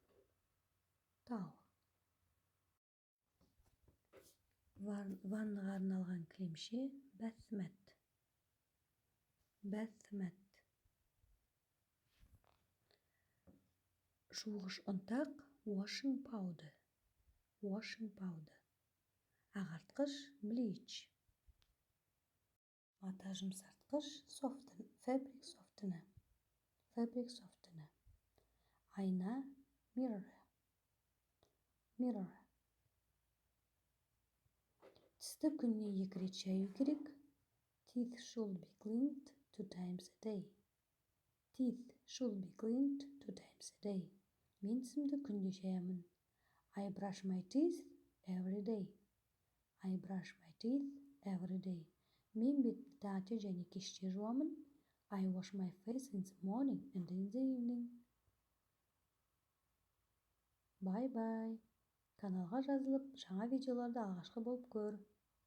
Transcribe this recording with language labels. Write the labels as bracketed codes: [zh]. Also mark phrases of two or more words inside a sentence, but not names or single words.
[kk] Ваннаға арналған кілемше [en] bath mat. [kk] Жуғыш ұнтақ [en] washing powder. [kk] Ағартқыш bleach. Мата жұмсартқыш [en] fabric softener. [kk] Айна mirror. Тісті күніне 2 рет шаю керек. [en] Teeth should be cleaned 2 times a day. [kk] Мен тісімді күнде шаямын. [en] I brush my teeth every day. [kk] Мен бетімді таңертең және кеште жуамын. [en] I wash my face in the morning and in the evening. Bye. [kk] Каналға жазылып, жаңа видеоларды алғашқы болып көр.